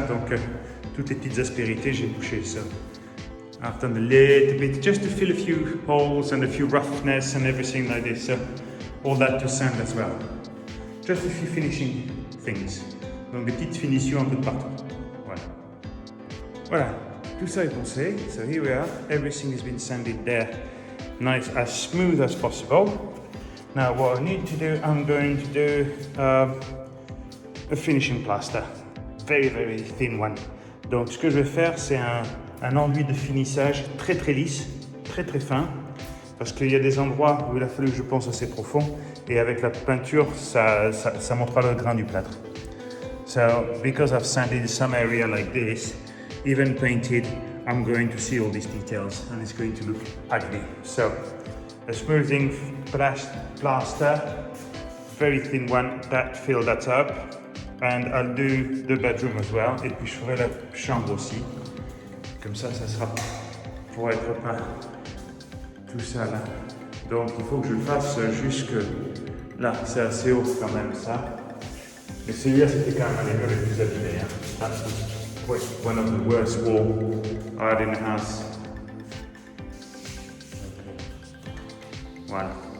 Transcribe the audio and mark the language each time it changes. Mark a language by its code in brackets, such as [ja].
[fr] Donc toutes les petites aspérités, j'ai bouché ça. [en] I've done a little bit just to fill a few holes and a few roughness and everything like this. So all that to sand as well. Just a few finishing things. [fr] Donc des petites finitions un peu de partout. Voilà. Voilà. Tout ça est poncé. [en] So here we are. Everything has been sanded there. Nice, as smooth as possible. Now what I need to do, I'm going to do a finishing plaster. Very, very thin one. [fr] Donc ce que je vais faire, c'est un enduit de finissage très très lisse, très très fin, parce qu'il y a des endroits où il a fallu que je pense assez profond, et avec la peinture, ça montrera le grain du plâtre. [en] So, because I've sanded some area like this, even painted, I'm going to see all these details, and it's going to look ugly. So, a smoothing plaster, very thin one, that fill that up, and I'll do the bedroom as well, [fr] et puis je ferai la chambre aussi. Comme ça, ça sera pour être peint. Tout ça là. Donc il faut que je le fasse jusque là. C'est assez haut quand même ça. Mais celui-là, c'était quand même un des murs les plus abîmés. Hein. [en] One of the worst walls I had in the house. [fr] Voilà.